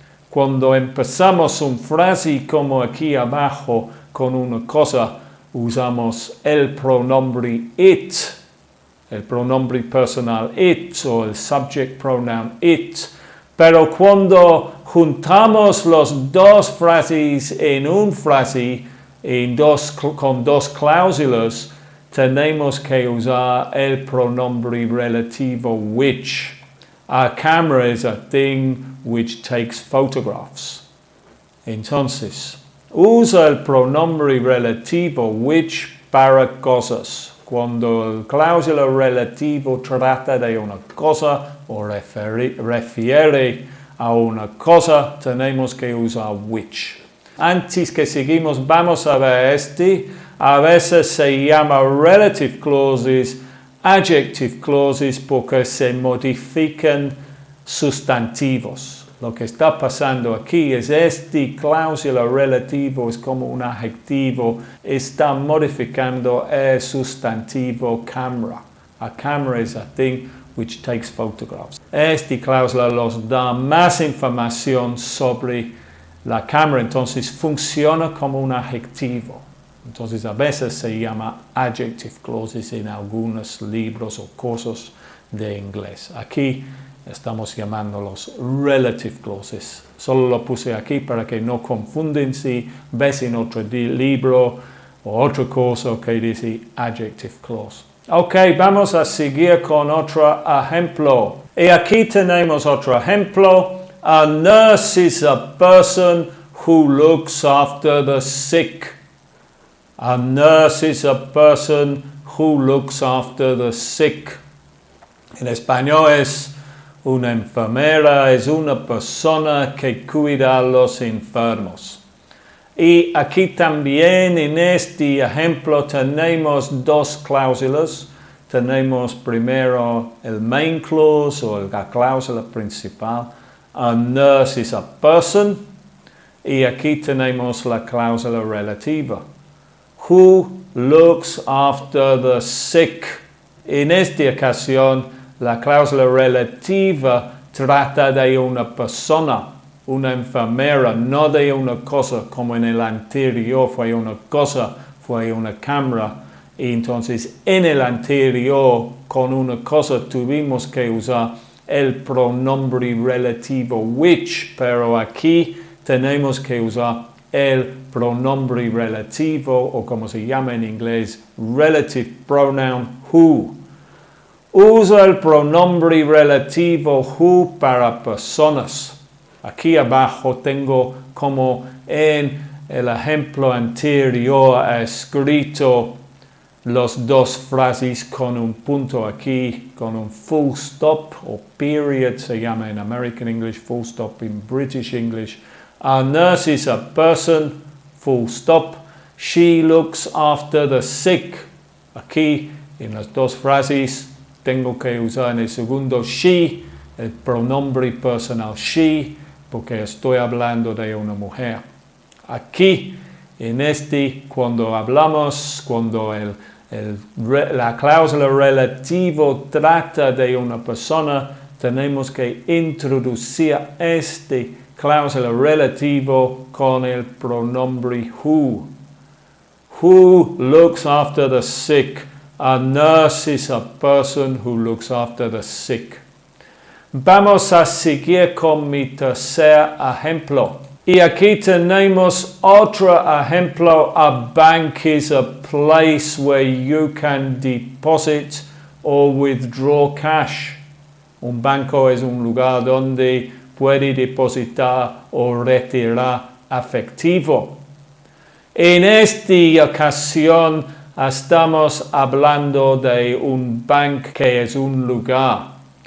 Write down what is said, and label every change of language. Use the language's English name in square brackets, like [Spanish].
[Spanish] Cuando empezamos una frase como aquí abajo con una cosa, usamos el pronombre it, el pronombre personal it o el subject pronoun it Pero cuando juntamos las dos frases en una frase con dos cláusulas, tenemos que usar el pronombre relativo which. [English] A camera is a thing which takes photographs. [Spanish] Entonces, usa el pronombre relativo which para cosas. Cuando el cláusula relativo trata de una cosa o refiere a una cosa, tenemos que usar which. Antes que seguimos, vamos a ver a veces se llama relative clauses, adjective clauses, porque se modifican sustantivos. Lo que está pasando aquí es cláusula relativo es como un adjetivo, está modificando el sustantivo camera. [English] A camera is a thing which takes photographs. [Spanish] Esta cláusula nos da más información sobre la cámara, entonces funciona como un adjetivo. Entonces a veces se llama adjective clauses en algunos libros o cursos de inglés. Aquí estamos llamándolos relative clauses. Solo lo puse aquí para que no confunden si ves en otro libro o otro curso que dice adjective clause. Ok, vamos a seguir con otro ejemplo. Y aquí tenemos otro ejemplo. [English] A nurse is a person who looks after the sick. A nurse is a person who looks after the sick. [Spanish] En español es una enfermera, es una persona que cuida a los enfermos. Y aquí también en este ejemplo tenemos dos cláusulas. Tenemos primero el main clause o la cláusula principal. [English] A nurse is a person. [Spanish] Y aquí tenemos la cláusula relativa. [English] Who looks after the sick? [Spanish] En esta ocasión, la cláusula relativa trata de una persona, una enfermera, no de una cosa, como en el anterior fue una cosa, fue una cámara. Y entonces, en el anterior, con una cosa, tuvimos que usar el pronombre relativo which, pero aquí tenemos que usar el pronombre relativo, o como se llama en inglés, relative pronoun who. Usa el pronombre relativo who para personas. Aquí abajo tengo como en el ejemplo anterior escrito las dos frases con un punto aquí, con un full stop o period, se llama en American English, [English] full stop in British English. A nurse is a person, full stop. She looks after the sick. [Spanish] Aquí, en las dos frases, tengo que usar en el segundo she, el pronombre personal she, porque estoy hablando de una mujer. Aquí, en cuando hablamos, cuando la cláusula relativo trata de una persona, tenemos que introducir cláusula relativo con el pronombre who. [English] Who looks after the sick? A nurse is a person who looks after the sick. [Spanish] Vamos a seguir con mi tercer ejemplo. Y aquí tenemos otro ejemplo. [English] A bank is a place where you can deposit or withdraw cash. [Spanish] Un banco es un lugar donde puede depositar o retirar efectivo. En esta ocasión estamos hablando de un banco que es un lugar.